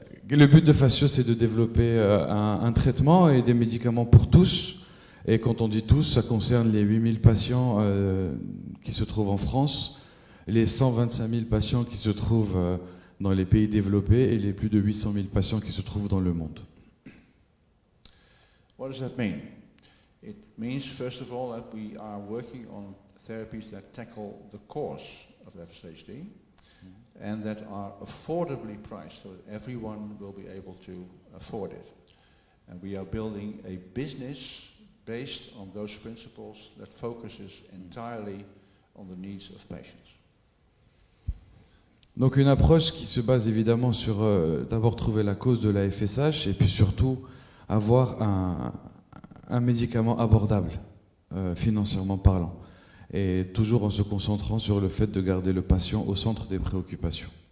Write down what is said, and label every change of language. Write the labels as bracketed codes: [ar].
[fr] Le but de Fascio, c'est de développer un traitement et des médicaments pour tous. Et quand on dit tous, ça concerne les 8000 patients qui se trouvent en France, les 125 000 patients qui se trouvent dans les pays développés et les plus de 800 000 patients qui se trouvent dans le monde. [en] What does that mean? It means, first of all, that we are working on therapies that tackle the cause of FSHD and that are affordably priced so that everyone will be able to afford it. And we are building a business based on those principles that focuses entirely on the needs of patients. [fr] Donc une approche qui se base évidemment sur d'abord trouver la cause de la FSH et puis surtout avoir un médicament abordable, financièrement parlant, et toujours en se concentrant sur le fait de garder le patient au centre des préoccupations.